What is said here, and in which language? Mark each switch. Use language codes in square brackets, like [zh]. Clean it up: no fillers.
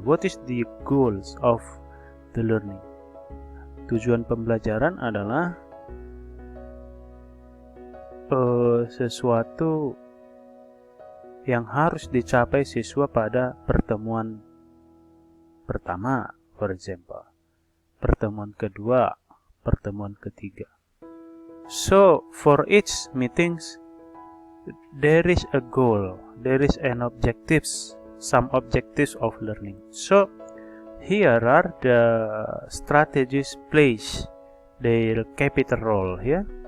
[en] What is the goals of the learning? [id] Tujuan pembelajaran adalah sesuatu yang harus dicapai siswa pada pertemuan pertama, for example, pertemuan kedua, pertemuan ketiga. [en] So for each meetings there is a goal, there is an objectives, some objectives of learning. So here are the strategies plays their capital role here.